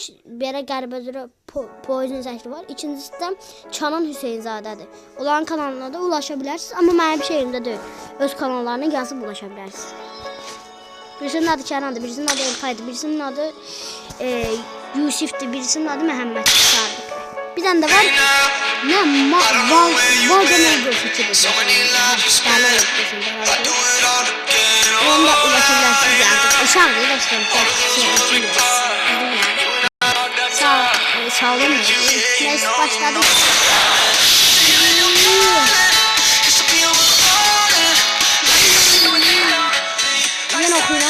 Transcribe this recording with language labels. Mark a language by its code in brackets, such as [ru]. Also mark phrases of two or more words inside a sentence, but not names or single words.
[az] Berə qəribə üzrə Poison şəkli var. İkincisi də Canan Hüseynzadədir. Onların kanalına da ulaşa bilərsiniz. Amma mənim şeyimdə deyil. Öz kanallarına yazıb ulaşa bilərsiniz. Birisinin adı Kənandır. Birisinin adı Elfaydır. Birisinin adı Yusif'tir. Birisinin adı Məhəmməd Sarıdır. [tr] Bir tane de var. Ne? Valdemal gözüküyor. Onda ulaşabilirsiniz artık. Uşaq değil dostlarım. Sağ olun. Neyse başladık. Yine okuyacağım.